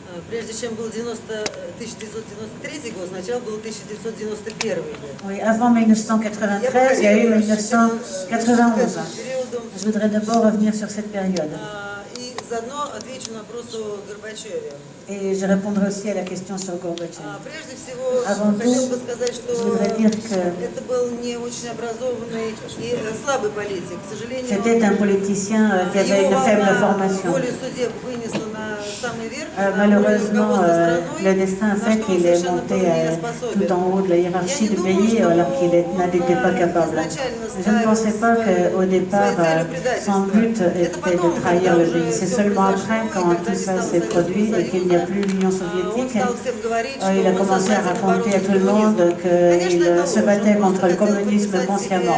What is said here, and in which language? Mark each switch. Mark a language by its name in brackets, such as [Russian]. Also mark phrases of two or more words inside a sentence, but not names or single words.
[Russian] Прежде чем был 1993 год, сначала был 1991 год. [French] Oui, avant 1993, il y a eu 1991. Je voudrais d'abord revenir sur cette période. [Russian] И заодно отвечу на вопросу Горбачеве. [French] Et je répondrai aussi à la question sur Gorbatchev. [Russian] Прежде всего, [French] Avant [Russian] хотел [French] tout, [Russian] бы сказать, что [French] je voudrais dire que [Russian] это был не очень образованный и слабый политик. К сожалению, [French] c'était un politicien qui avait une faible formation. [Russian] волю судеб вынесла на самый верх. [French] Malheureusement, le destin a fait qu'il est monté tout en haut de la hiérarchie du pays alors qu'il n'était pas capable. Je ne pensais pas qu'au départ, son but était de trahir le pays. C'est seulement après, quand tout ça s'est produit et qu'il n'y a plus l'Union soviétique, il a commencé à raconter à tout le monde qu'il se battait contre le communisme consciemment.